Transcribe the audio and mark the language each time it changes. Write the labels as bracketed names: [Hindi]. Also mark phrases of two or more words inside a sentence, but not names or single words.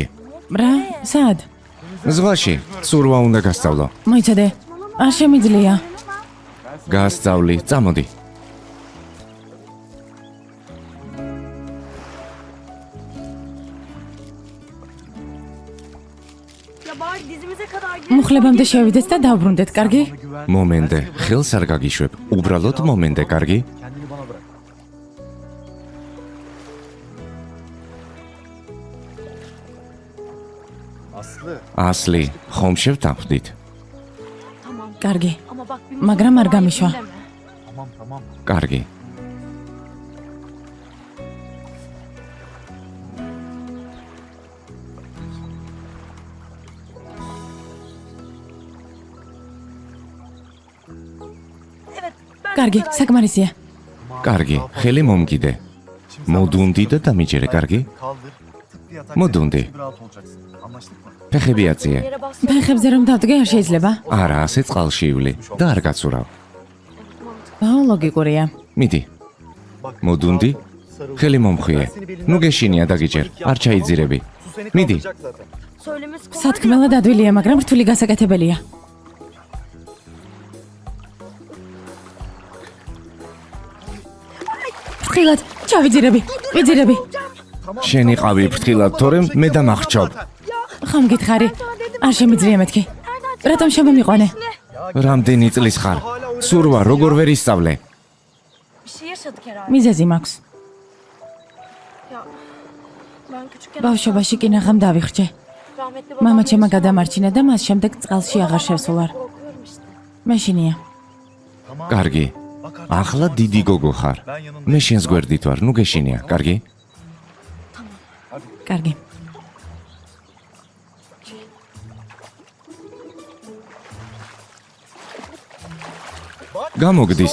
[Georgian] რა? სად? ზღვაში, ცურვა უნდა გასწავლო. მოიცადე. არ შემიძლია. გასწავლი, წამოდი. [Turkish] Ya bari dizimize kadar gel. [Georgian] მუხლებამდე შევიდეთ და დავბრუნდეთ, კარგი? მომენტე, ხელს არ გაგიშვებ. უბრალოდ მომენტე, კარგი? [Turkish] Kendini bana bırak. Aslı. [Georgian] ასლი, ხომ შევთანხმდით? კარგი. [Turkish] Ama bak bir [Georgian] მაგრამ არ გამიშვა. [Turkish] Tamam tamam. [Georgian] კარგი. კარგი, საკმარისია. კარგი, ხელი მომგიდე. მოდუნდი და დამიჯერე, კარგი? [Turkish] Kaldır. Tık diye atak. [Georgian] Modunde. [Turkish] Rahat olacaksın. Anlaştık mı? [Georgian] ფეხები აწიე. [Turkish] yere bas. [Georgian] ფეხებზე რომ დავდგე არ შეიძლება. არა, ასე წყალში ივლი და არ გაცურავ. აუ, ლოგიკურია. მიდი. [Turkish] Bak. [Georgian] მოდუნდი. [Turkish] Sarıl. [Georgian] ხელი მომხვიე. ნუ გეშინია დაგიჯერ. არ ჩაიძირები. [Turkish] Su seni [Georgian] Midi. [Turkish] kaldıracak zaten. Söylemesi kolay. [Georgian] სათქმელად ადვილია, მაგრამ რთული გასაკეთებელია. ფრთხილად, ჩავიძირები. ვიძირები. შენი ყავი ფრთხილად, თორემ მე დამახჩობ. ხომ გითხარი? არ შემიძლია მეთქი. რატომ შემომიყვანე? რამდენი წლის ხარ? სურვა როგორ ვერ ისწავლე? [Turkish] Bir şey yaşadık herhalde. [Georgian] მიზეზი მაქვს. [Turkish] Ya ben küçükken [Georgian] ბავშვობაში კინაღამ დავიხრჩე. [Turkish] rahmetli [Georgian] მამა [Turkish] babam [Georgian] ჩემმა [Turkish] beni [Georgian] გადამარჩინა და მას შემდეგ წყალში აღარ შევსულარ. [Turkish] korkuyorum işte. [Georgian] მეშინია. კარგი. ახლა დიდი გოგო ხარ. მე შენს გვერდით ვარ, ნუ გეშინია, კარგი? კარგი. გამოგდის.